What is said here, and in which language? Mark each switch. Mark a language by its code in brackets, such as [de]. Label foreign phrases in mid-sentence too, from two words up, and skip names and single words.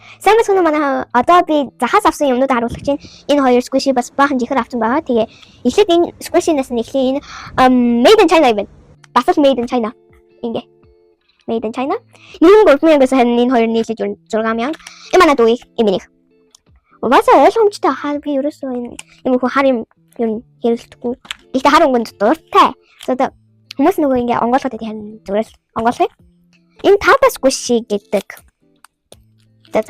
[mn] сайн байна уу манай одоо би захаас авсан юмнууд харуулах чинь энэ хоёр squishy бас баахан жихэр авсан байгаа. Тэгээ эхлээд энэ squishy-наас нь эхлэе. Энэ [en] made in China [mn] юм байна. Бас л [en] made in China. Ингээ. Made in China. [mn] Энэ 3000-аас харин энэ хоёр нийлж 6000. Энэ манай дүү юм энийг. Угаасаа ойлгомжтой хаа би ерөөсөө энэ хөө хар юм хэрэглэдэггүй. Гэхдээ хар өнгөнд дуртай. Одоо хүмүүс нөгөө ингээ онгойлгоод байдаг харин зүгээр л онгойлгоё. Энэ тата squishy гэдэг. За.